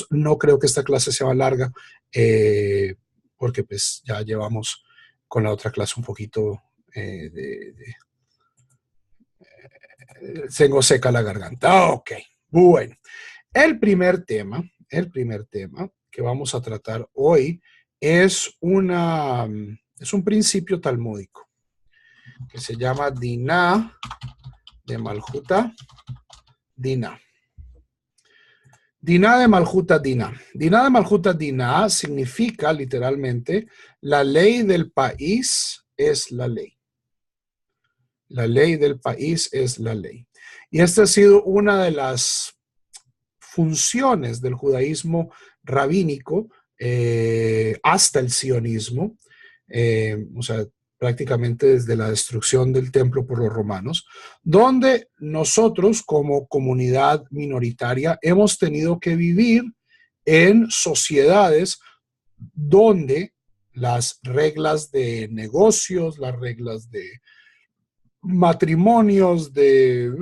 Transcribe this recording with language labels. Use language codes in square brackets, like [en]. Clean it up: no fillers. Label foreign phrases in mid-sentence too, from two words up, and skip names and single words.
[es] No creo que esta clase sea larga porque pues ya llevamos con la otra clase un poquito tengo seca la garganta. Ok, bueno. El primer tema que vamos a tratar hoy es un principio talmúdico que se llama [arc] Diná de Malhuta Diná. Diná de Malhuta Diná. Diná de Malhuta Diná [es] significa literalmente la ley del país es la ley. La ley del país es la ley. Y esta ha sido una de las funciones del judaísmo rabínico hasta el sionismo, o sea, prácticamente desde la destrucción del templo por los romanos, donde nosotros como comunidad minoritaria hemos tenido que vivir en sociedades donde las reglas de negocios, las reglas de matrimonios, etcétera.